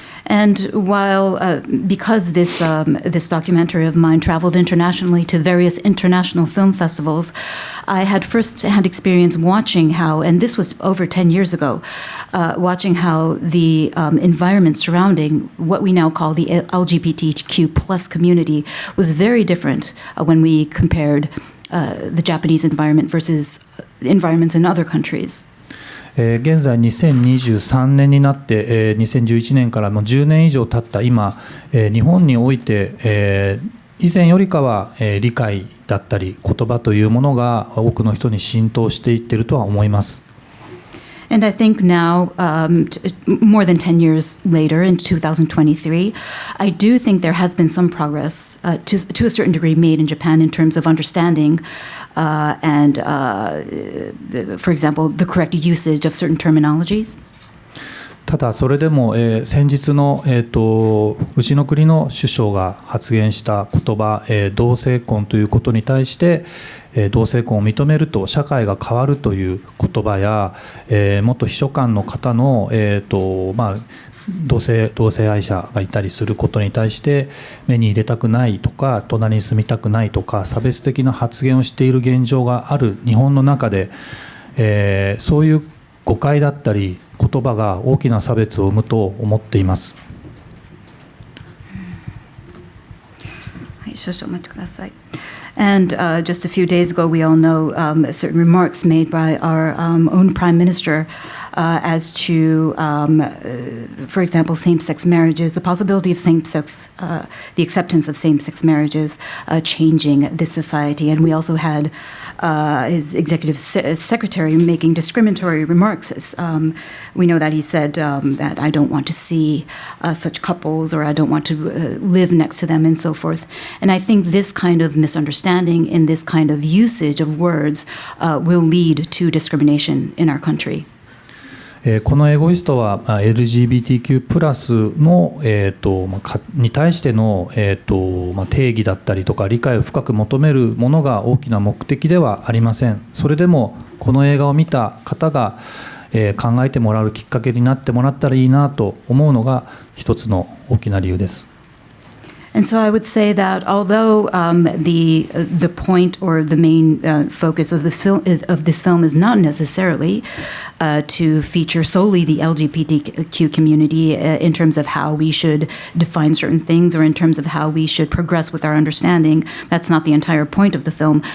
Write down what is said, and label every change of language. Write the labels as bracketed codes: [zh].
[en] And while, because this documentary of mine traveled internationally to various international film festivals, I had first-hand experience watching how, and this was over 10 years ago, watching how the environment surrounding what we now call the LGBTQ+ community was very different when we compared the Japanese environment versus environments in other countries. [ja] 現在2023年になって、2011年からもう10年以上経った今、日本において、以前よりかは、理解だったり言葉というものが多くの人に浸透していっているとは思います。 [en] And I think now, more than 10 years later, in 2023, I do think there has been some progress to a certain degree made in Japan in terms of understanding and, for example, the correct usage of certain terminologies. [ja] ただそれでも、先日の、うちの国の首相が発言した言葉、同性婚ということに対して、同性婚を認めると社会が変わるという言葉や、元秘書官の方の、同性愛者がいたりすることに対して目に入れたくないとか隣に住みたくないとか差別的な発言をしている現状がある日本の中で、そういう誤解だったり言葉が大きな差別を生むと思っています。はい、少々お待ちください。 [en] And just a few days ago, we all know certain remarks made by our own Prime Minister as to, for example, same-sex marriages, the possibility of same-sex, the acceptance of same-sex marriages changing this society. And we also had his executive secretary making discriminatory remarks. We know that he said that I don't want to see such couples, or I don't want to live next to them, and so forth. And I think this kind of misunderstanding in this kind of usage of words will lead to discrimination in our country. [ja] このエゴイストは LGBTQ+ の、に対しての、定義だったりとか理解を深く求めるものが大きな目的ではありません。それでもこの映画を見た方が、考えてもらうきっかけになってもらったらいいなと思うのが一つの大きな理由です。 [en] And so I would say that although the point or the main focus of this film is not necessarily to feature solely the LGBTQ community in terms of how we should define certain things or in terms of how we should progress with our understanding, that's not the entire point of the film.